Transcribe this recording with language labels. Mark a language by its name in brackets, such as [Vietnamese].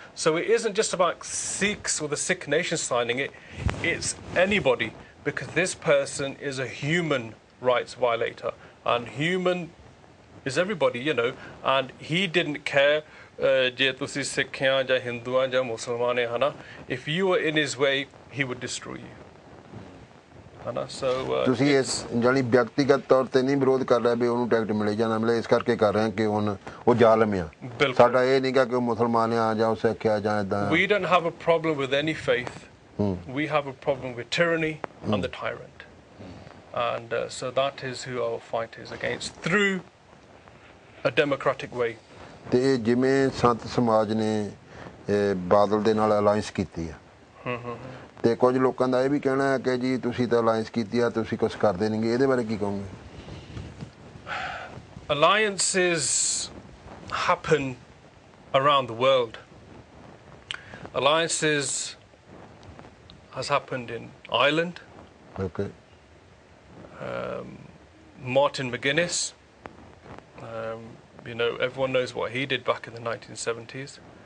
[English] So it isn't just about Sikhs or the Sikh nation signing it, it's anybody, because this person is a human rights violator, and human is everybody, you know. And he didn't care [Punjabi] je tusi Sikh hain ja Hindu hain ja Musliman hain, hana. [English] If you were in his way, he would destroy you, hana. So [Punjabi] ਤੁਸੀਂ ਇਸ ਜਾਨੀ ਵਿਅਕਤੀਗਤ ਤੌਰ ਤੇ ਨਹੀਂ ਵਿਰੋਧ ਕਰ ਰਹੇ ਵੀ ਉਹਨੂੰ ਟਿਕਟ ਮਿਲੇ ਜਾਂ ਨਾ ਮਿਲੇ, ਇਸ ਕਰਕੇ ਕਰ ਰਹੇ ਕਿ ਹੁਣ ਉਹ ਜ਼ਾਲਮ ਆ. ਸਾਡਾ ਇਹ ਨਹੀਂ ਕਿ ਉਹ ਮੁਸਲਮਾਨ ਆ ਜਾਂ ਉਹ ਸਿੱਖ ਆ ਜਾਂ ਇਦਾਂ. [English] We don't have a problem with any faith. We have a problem with tyranny and the tyrant. And so that is who our fight is against, through a democratic way. [Punjabi] ਤੇ ਜਿਵੇਂ ਸੰਤ ਸਮਾਜ ਨੇ ਬਾਦਲ ਦੇ ਨਾਲ ਅਲਾਈਅੰਸ ਕੀਤੀ ਆ, ਤੇ ਕੁਝ ਲੋਕਾਂ ਦਾ ਇਹ ਵੀ ਕਹਿਣਾ ਹੈ ਕਿ ਜੀ ਤੁਸੀਂ ਤਾਂ ਅਲਾਈਅੰਸ ਕੀਤੀ ਆ, ਤੁਸੀਂ ਕੁਝ ਕਰਦੇ ਨਹੀਂਗੇ, ਇਹਦੇ ਬਾਰੇ ਕੀ ਕਹੋਗੇ? [English] Alliances happen around the world. Alliances has happened in Ireland. Okay. Martin McGuinness, everyone knows what he did back in the 1970s.